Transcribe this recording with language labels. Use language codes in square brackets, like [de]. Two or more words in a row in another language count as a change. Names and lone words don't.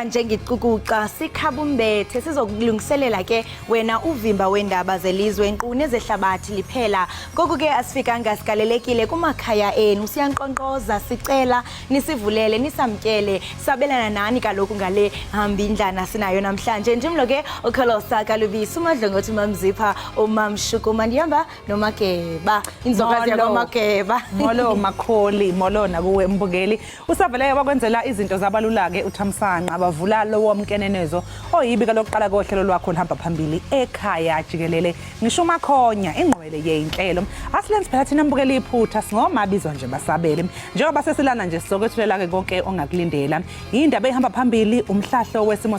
[xh] njengicukuca sikhabumbethe sizokulungiselela ke wena uvimba wendaba zelizwe enkquni ezehlabathi liphela ngoku ke asifika ngasigalelekile kumakhaya enu siyanqonqoza sicela nisivulele nisamkele sabelana nani kaloku ngale hambindlana sinayo namhlanje njimlo ke ukholosa kalubisi umadlongothi mamzipha umamshukuma ndihamba nomakeba inzokazi yakwamageba [zu] molo makholi molo nakuwe mbukeli usaveleke bakwenzela izinto zabalula-ke uthamsanqa abavula lowo mkenenezo oyibika lokuqala kohlelo lwakho lihamba phambili ekhaya jikelele ngisho umakhonya ingqwele yeyinhlelo asilenzi phela thina mbukeli iphutha singomabizwa nje basabele njengoba sesilana nje sizokwethulela-ke konke ongakulindela indaba ehamba phambili umhlahlo wesimo